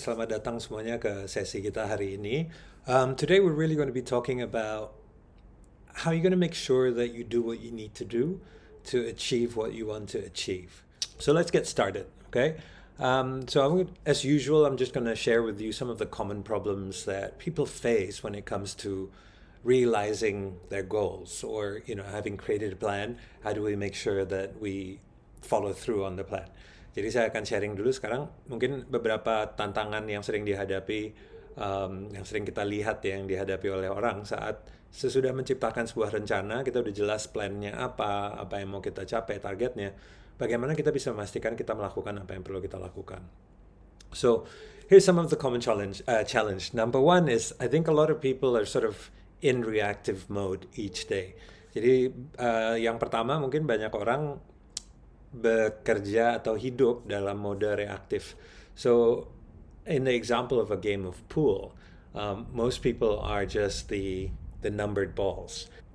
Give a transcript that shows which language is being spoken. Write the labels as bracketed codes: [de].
[id] Selamat datang semuanya ke sesi kita hari ini. [en] Today we're really going to be talking about how you're going to make sure that you do what you need to do to achieve what you want to achieve. So let's get started, okay? As usual, I'm just going to share with you some of the common problems that people face when it comes to realizing their goals or having created a plan. How do we make sure that we follow through on the plan? [id] Jadi saya akan sharing dulu sekarang mungkin beberapa tantangan yang sering dihadapi, yang sering kita lihat ya, yang dihadapi oleh orang saat sesudah menciptakan sebuah rencana, kita udah jelas plannya apa yang mau kita capai, targetnya. Bagaimana kita bisa memastikan kita melakukan apa yang perlu kita lakukan. [en] So here's some of the common challenge. Number one is I think a lot of people are sort of in reactive mode each day. [id] Jadi yang pertama mungkin banyak orang bekerja atau hidup dalam mode reaktif. [en] So, in the example of a game of pool, most people are just the numbered balls.